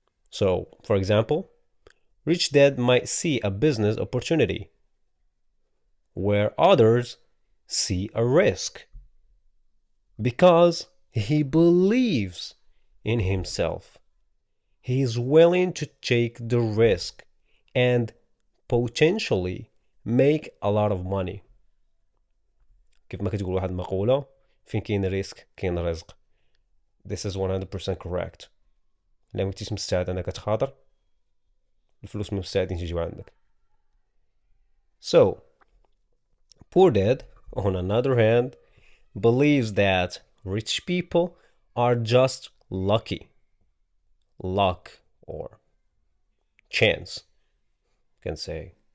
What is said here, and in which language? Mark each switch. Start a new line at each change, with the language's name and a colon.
English: So, for example, Rich Dad might see a business opportunity where others see a risk because he believes in himself. He is willing to take the risk and potentially make a lot of money.
Arabic: كيف ما كتقول واحد المقولة، فين كاين ريسك كاين رزق.
English: This is 100% correct.
Arabic: إلا ما كنتيش مستعد أنك تخاطر، الفلوس ما مستعدين تيجيو عندك.
English: So, poor dad, on another hand, believes that rich people are just lucky. Luck or chance, you can say.